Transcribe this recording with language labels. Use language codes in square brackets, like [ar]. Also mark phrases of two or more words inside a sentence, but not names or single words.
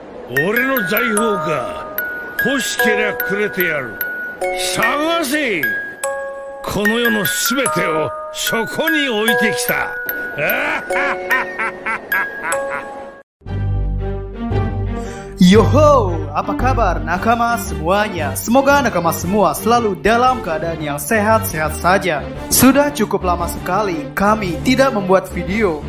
[ja] 俺の財宝か。欲しけりゃくれてやる。探せ。この世のすべてをそこに置いてきた。 [id] Yoho, apa kabar nakama semuanya? Semoga nakama semua selalu dalam keadaan yang sehat-sehat saja. Sudah cukup lama sekali kami tidak membuat video.